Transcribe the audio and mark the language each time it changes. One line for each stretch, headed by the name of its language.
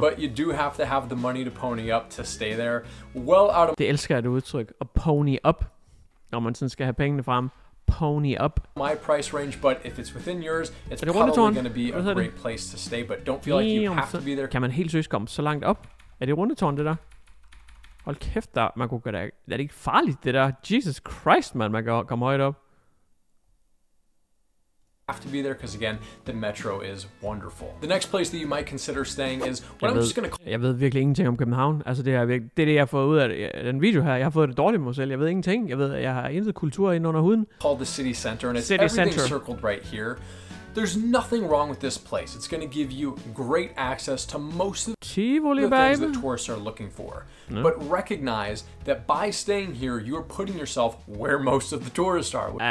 English: But you do have to have the money to pony up to stay there. Well out of...
Danish: Det elsker jeg det udtryk, at
English: pony up,
Danish: når man sådan skal have pengene frem. Pony up.
English: My price range, but if it's within yours, it's probably going to be a great place to stay, but don't feel like you have to be there.
Danish: Kan man helt seriøst komme så langt op? Er det rundetårn, det der? Hold kæft, man kunne gøre det. Er det ikke farligt, det der? Jesus Christ, man kan komme højt op.
English: Have to be there because again, the metro is wonderful. The next place that you might consider staying is what I'm just going to...
Danish: Jeg ved virkelig ingenting om København. Altså det er det jeg har fået ud af den video her. Jeg har fået det dårligt med mig selv. Jeg ved ingenting. Jeg har intet kultur ind under huden.
English: Called the city center, and it's everything circled right here. There's nothing wrong with this place. It's going to give you great access to most of the things that tourists are looking for. But recognize that by staying here, you're putting yourself where most of the tourists are.